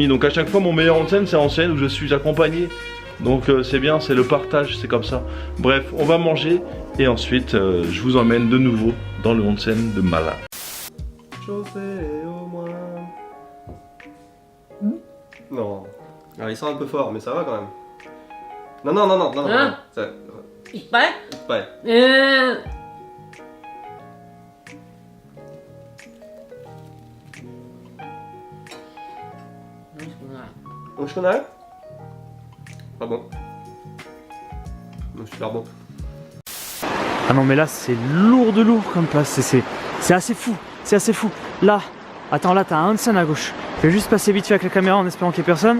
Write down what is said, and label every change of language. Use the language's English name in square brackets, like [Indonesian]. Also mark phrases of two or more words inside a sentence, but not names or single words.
[French] Donc à chaque fois mon meilleur onsen c'est un onsen où je suis accompagné. Donc c'est bien, c'est le partage, c'est comme ça. Bref, on va manger et ensuite je vous emmène de nouveau dans le onsen de Mala. Chauffé au moins. Non. Alors, il sent un peu fort, mais ça va quand même. Non, non, non, non, non, non. Hein? Ça... [Japanese] いっぱい [French] Ouais. [Japanese] 美味しくない。 [French] Je connais. Pas bon. Super bon. Ah non mais là c'est lourd de lourd comme place, c'est assez fou, c'est assez fou. Là, attends là t'as un onsen à gauche. Je vais juste passer vite fait avec la caméra en espérant qu'il n'y ait personne.